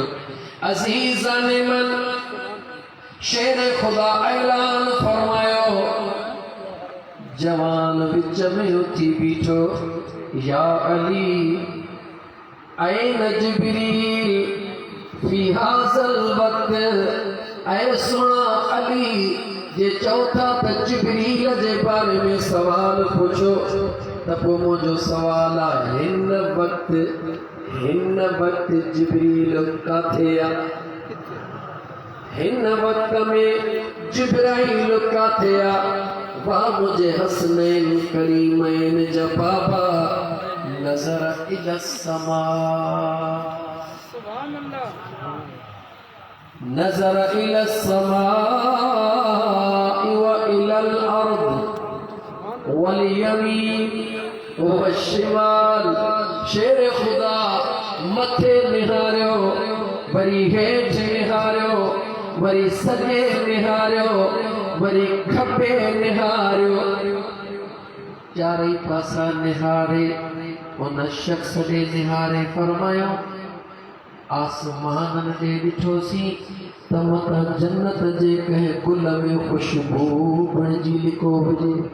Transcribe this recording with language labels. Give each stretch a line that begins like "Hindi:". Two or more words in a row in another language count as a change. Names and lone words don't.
Persian: عزیزان من
Sindhi: शेर खुदा ऐलान फरमायो जवान विच में उथी बीठो
Arabic: يا علي أين جبريل في هذا الوقت.
Sindhi: ऐ सुना अली जे चौथा त जिब्रील जे बारे में सवाल पुछो त पोइ मुंहिंजो सवाल आहे हिन वक्त जिब्रील काथे आहे? हिन वक्त में जिब्राइल काथे आहे? वाह मुझे हसनैन करीमैन जा बाबा
Arabic: نظر إلى السماء سبحان الله نظر إلى السماء وإلى الأرض واليمين والشمال.
Sindhi: शेर खुदा मथे निहारियो वरी हेठ निहारियो वरी सजे निहारियो वरी खपे निहारियो चारई पासा निहारे उन शख्स ने निहारे फरमायो आसमान ने ॾिठोसीं त मथां जन्नत जे कंहिं गुल में खुशबू बणिजी लिको हुजे।